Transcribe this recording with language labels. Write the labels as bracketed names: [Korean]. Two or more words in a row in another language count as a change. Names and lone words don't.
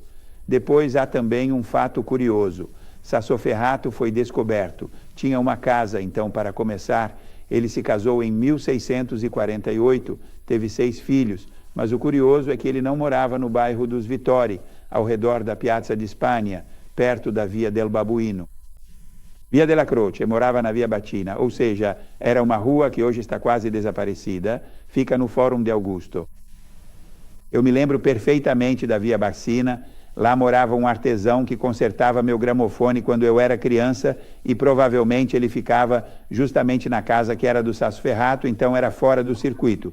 [Portuguese] Depois há também um fato curioso. Sassoferrato foi descoberto. Tinha uma casa, então, para começar. Ele se casou em 1648, teve 6 filhos, mas o curioso é que ele não morava no bairro dos Vittori, ao redor da Piazza di Spagna, perto da Via del Babuino. Via della Croce morava na Via Batina, ou seja, era uma rua que hoje está quase desaparecida, fica no Fórum de Augusto. Eu me lembro perfeitamente da Via Bassina. Lá morava um artesão que consertava meu gramofone quando eu era criança e provavelmente ele ficava justamente na casa que era do Sassoferrato, então era fora do circuito.